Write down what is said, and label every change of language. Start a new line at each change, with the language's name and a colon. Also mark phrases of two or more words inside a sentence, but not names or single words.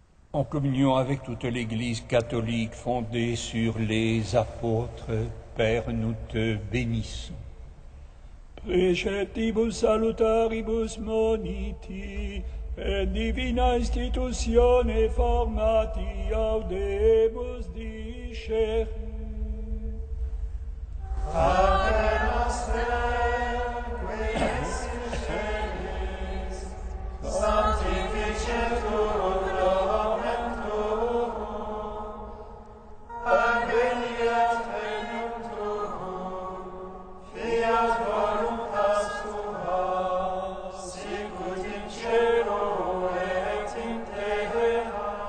French: En communion avec toute l'Église catholique fondée sur les apôtres, Père, nous te bénissons.
Latin: Preceptibus salutaribus moniti, et divina institutione formati audemus discere. Pater noster, qui es in celis, sanctificetur nomen tuum, adveniat regnum tuum, fiat voluntas tua, sicut in cielo et in terra.